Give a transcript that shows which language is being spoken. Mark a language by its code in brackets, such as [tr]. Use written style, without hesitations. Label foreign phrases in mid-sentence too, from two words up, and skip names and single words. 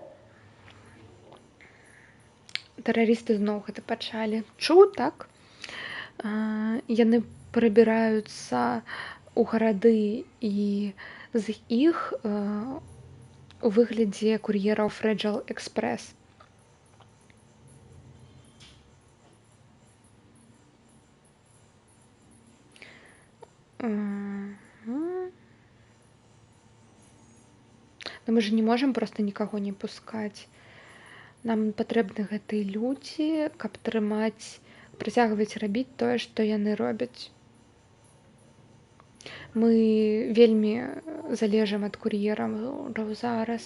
[be] Тэрарысты зноў гэта пачалі. Чуў, так? Яны прабіраюцца ў гарады і з іх у выглядзе кур'ераў Fragile Express. Но мы же не можам проста нікаго не пускаць. Нам патрэбны гэтыя людзі, каб працягваць рабіць тое, што яны робяць. Мы вельмі залежым ад кур'ераў зараз.